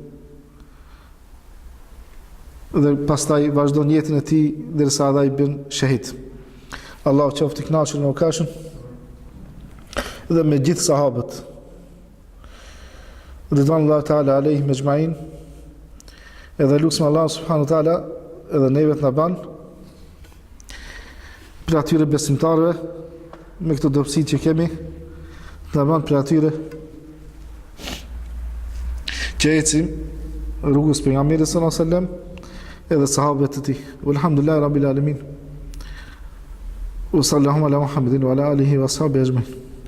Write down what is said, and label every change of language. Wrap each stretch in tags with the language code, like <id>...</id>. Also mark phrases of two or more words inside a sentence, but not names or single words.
<sq>Dhe pastaj vazhdon jetën e tij derisa ai bën shahid. Allahu qoftë i kënaqur me ukashën dhe me gjithë sahabët.</sq> <ar>رضوان الله تعالى عليهم أجمعين.</ar> <sq>Edhe lutem</sq> <ar>الله سبحانه وتعالى</ar> <sq>edhe neve të na ban për atyre besimtarëve me këto dobësi që kemi, të na ban për atyre që ecim rrugës pejgamberit</sq> <ar>صلى الله عليه وسلم</ar> <sq>edhe sahabët e tij.</sq> <ar>والحمد لله رب العالمين وصلى الله على محمد وعلى آله وأصحابه أجمعين.</ar>